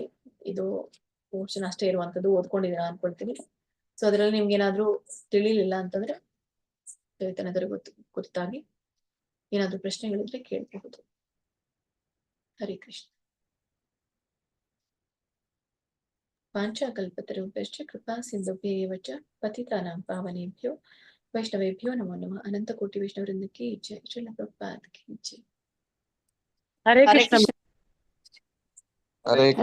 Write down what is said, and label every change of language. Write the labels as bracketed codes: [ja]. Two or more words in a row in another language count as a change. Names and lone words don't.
[kn] ಇದು ಪೋರ್ಷನ್ ಅಷ್ಟೇ ಇರುವಂತದ್ದು, ಓದ್ಕೊಂಡಿದ್ದೀರಾ ಅನ್ಕೊಳ್ತೀನಿ. ಸೊ ಅದರಲ್ಲಿ ನಿಮ್ಗೆ ಏನಾದ್ರು ತಿಳಿಲಿಲ್ಲ ಅಂತಂದ್ರೆ ಚೈತನ್ಯದ ಕುರಿತಾಗಿ ಏನಾದ್ರು ಪ್ರಶ್ನೆಗಳಿದ್ರೆ ಕೇಳಬಹುದು. ಹರಿ ಕೃಷ್ಣ. [sa] ಪಾಂಚಾಕಲ್ಪತರುಭ್ಯಶ್ಚ ಕೃಪಾ ಸಿಂಧುಭ್ಯೇವ ಚ ಪತಿತಾನಾಂ ಪಾವನೇಭ್ಯೋ ವೈಷ್ಣವೇಭ್ಯೋ ನಮೋ ನಮಃ. [kn] ಅನಂತ ಕೋಟಿ ವೈಷ್ಣವವೃಂದಕ್ಕೆ ಜೈ. ಶ್ರೀಲ ಪ್ರಭುಪಾದ [hi] की जय. [kn] ಹರೇ ಕೃಷ್ಣ. ಹರೇ